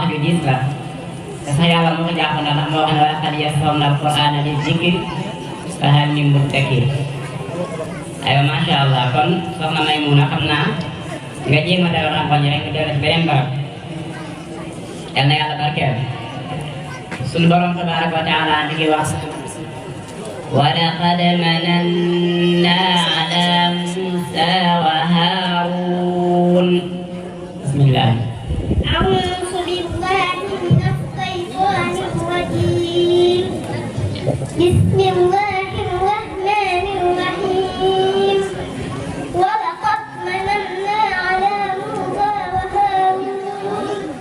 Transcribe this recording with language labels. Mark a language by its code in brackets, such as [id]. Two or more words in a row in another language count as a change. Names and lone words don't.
[wo] ju diis la te sax yàlla moo ko jàpp na ndax moo wax ne [ar] ولقد يسرنا القرآن للذكر فهل من مدكر [wo] aywa [ar] ما شاء الله [wo] kon soxna Maymuna xam naa nga jéem a delloo xam-xam rek nga delloo ci beneen barab yal na yàlla barkeel sunu borom [ar] تبارك وتعالى [wo] di ngi wax [ar] ولقد مننا على موسى وهارون بسم الله أعوذ بالله من الشيطان الرجيم بسم الله الرحمن الرحيم ولقد مننا على موسى وهارون